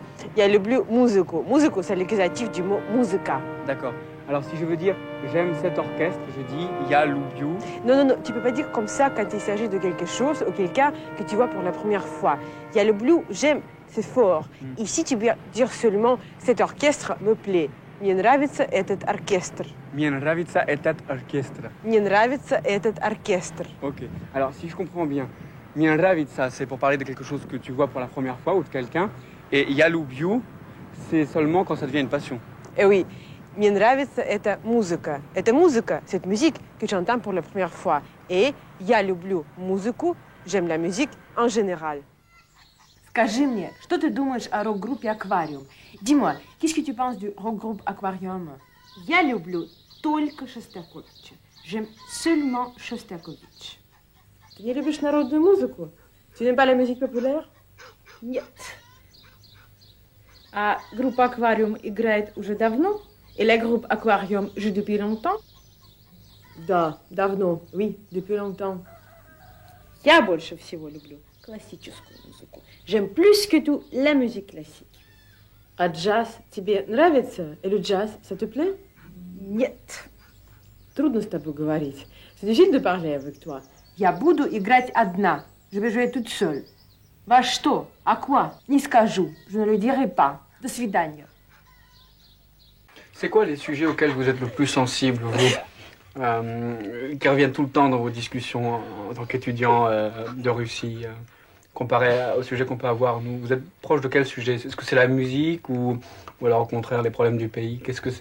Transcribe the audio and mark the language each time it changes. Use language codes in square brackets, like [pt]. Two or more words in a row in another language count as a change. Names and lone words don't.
[ru] Я люблю музыку. Музыку, [fr] c'est l'accusatif du mot музыка. D'accord. Alors si je veux dire j'aime cet orchestre, je dis [ru] я люблю. [fr] Non, tu peux pas dire comme ça quand il s'agit de quelque chose ou quelqu'un que tu vois pour la première fois. [ru] Я люблю, [fr] j'aime, c'est fort. Ici, tu peux dire seulement cet orchestre me plaît. [ru] Мне нравится этот оркестр. Мне нравится этот оркестр. Мне нравится этот оркестр. [fr] Ok. Alors si je comprends bien, [ru] мне нравится, [fr] c'est pour parler de quelque chose que tu vois pour la première fois ou de quelqu'un. [ru] Et я люблю, [fr] c'est seulement quand ça devient une passion. Eh oui, [ru] мне нравится эта музыка. Эта музыка, [fr] cette musique que j'entends pour la première fois. [ru] Et я люблю музыку, [fr] j'aime la musique en général. [ru] Скажи мне, что ты думаешь о рок-группе «Аквариум»? [fr] Dis-moi, qu'est-ce que tu penses du rock-groupe «Аквариум»? [ru] Я люблю только Шостаковича. [fr] J'aime seulement Шостакович. [ru] Ты не любишь народную музыку? [fr] Tu n'aimes pas la musique populaire? [ru] Нет. А группа «Аквариум» играет уже давно? [fr] Et la groupe «Aquarium» joue depuis longtemps? [ru] Да, давно, [fr] oui, depuis longtemps. [ru] Я больше всего люблю классическую музыку. [fr] J'aime plus que tout la musique classique. [ru] А джаз тебе нравится? [fr] Et le jazz, ça te plaît? [ru] Нет. Трудно с тобой говорить. [fr] C'est difficile de parler avec toi. [ru] Я буду играть одна. [fr] Je vais jouer toute seule. [ru] Во что? [fr] À quoi? [ru] Не скажу. [fr] Je ne le dirai pas. [ru] До свидания. [fr] C'est quoi les sujets auxquels vous êtes le plus sensible, vous, qui reviennent tout le temps dans vos discussions en tant qu'étudiant de Russie, comparé aux sujets qu'on peut avoir, nous? Vous êtes proche de quel sujet? Est-ce que c'est la musique ou alors au contraire les problèmes du pays?